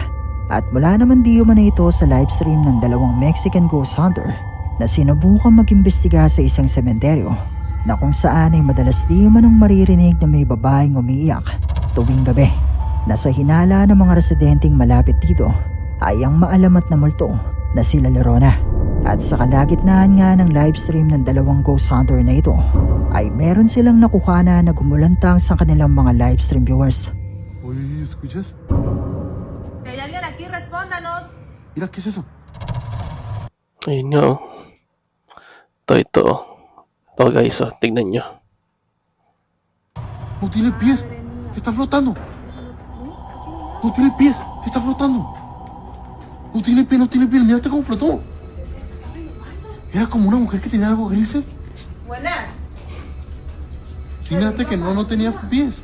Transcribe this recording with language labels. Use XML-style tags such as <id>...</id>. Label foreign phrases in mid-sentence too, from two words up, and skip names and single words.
<tl>At mula naman di umano ito sa livestream ng dalawang</tl> <en>Mexican ghost hunter</en> <tl>na sinubukang mag-imbestiga sa isang sementeryo na kung saan ay madalas di umanong maririnig na may babaeng umiiyak tuwing gabi. Na sa hinala ng mga residenteng malapit dito ay ang maalamat na multo na sila Lerona. At sa kalagitnaan nga ng livestream ng dalawang</tl> <en>ghost hunter</en> <tl>na ito ay meron silang nakuhana na gumulantang sa kanilang mga</tl> <en>livestream viewers.</en> <es>Oye, ¿escuchas? Si hay alguien aquí, respóndanos. Mira, ¿qué es eso?</es> <tl>Ayun nga oh. Ito oh. Ito guys oh, tignan nyo.</tl> <es>No tiene pies, está flotando. No tiene pies, está flotando. No tiene pies, mírate cómo flotó. Era como una mujer que tenía algo gris. Buenas. Sí, mírate que no tenía pies.</es>